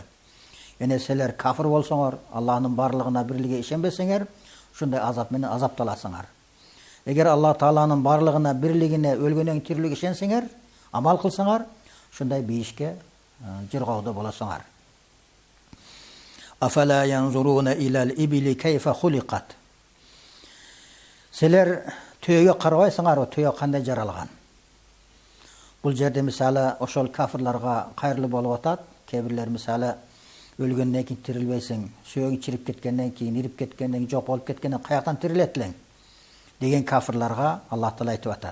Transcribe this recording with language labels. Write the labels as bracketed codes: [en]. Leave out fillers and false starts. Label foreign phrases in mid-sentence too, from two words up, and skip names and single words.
[ky] Эне силер кафир болсоңор, Аллахтын барлыгына бирлиге ишенбесеңер, ушундай азап менен азапталасыңар. Эгер Аллах Тааланын барлыгына, бирлигине, өлгөндөн тирилиге ишенсеңер, амал кылсаңар, ушундай бейишке жыргауда болосуңар. [ar] أفلا ينظرون إلى الإبل كيف خلقت. [ky] Силер түйөгө карабайсыңарбы, түйө кандай жаралган? Бул жерде мисалы ошол кафирларга кайрылуу болуп атат. Кебирлер мисалы өлгөндөн кийин тирилбейсиң, сүйөгүң чирип кеткенден кийин, ирип кеткенден кийин, жок болуп кеткенден каяктан тирилет элең деген кафирларга Аллах Таала айтып атат.